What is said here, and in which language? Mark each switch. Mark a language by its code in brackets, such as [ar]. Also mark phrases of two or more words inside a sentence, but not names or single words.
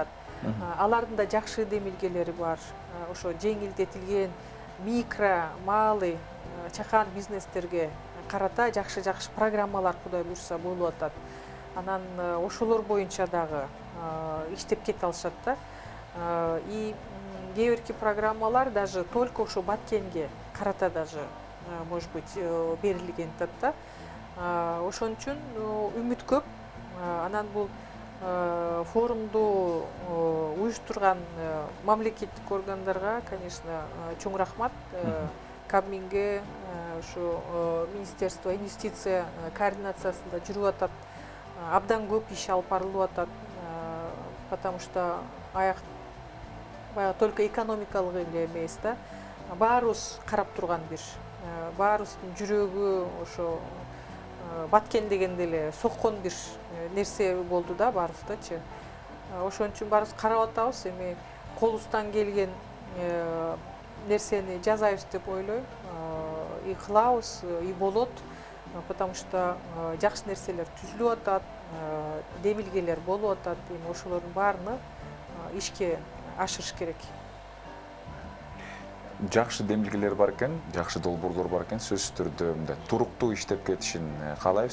[ky] Алардын да жакшы демилгелери бар. Ошо жеңилдетилген микро, малый, чакан бизнестерге карата жакшы программалар кудай буюрса болуп атат. Анан ошолор боюнча дагы иштеп кете алышат да. И кээ бирки программалар [ru] даже только [ky] ошо Баткенге карата даже, [ru] может быть, [ky] берилген да. Ошон үчүн үмүт көп. Анан бул форумду уюштурган мамлекеттик органдарга, конечно, чоң рахмат. Кабминге, ошо Министерство инвестиция координациясында жүрүп атат. Абдан көп иш алып барылып атат. [ru] Потому что только [ky] экономикалык эле эмес да. Баарыбыз карап турган бир, баарыбыздын жүрөгү ошо Баткен дегенде эле соккон бир нерсе болду да баарыбыздачы. Ошон үчүн баарыбыз карап атабыз, эми колубуздан келген нерсени жазайбыз деп ойлойм. И кылабыз, и болот, [ru] потому что [ky] жакшы нерселер түзүлүп атат, демилгелер болуп атат. Эми ошолордун баарына ишке ашырыш керек. жакшы демилгелер бар экен, жакшы долбоорлор бар экен, сөзсүз түрдө мындай туруктуу иштеп кетишин каалайбыз.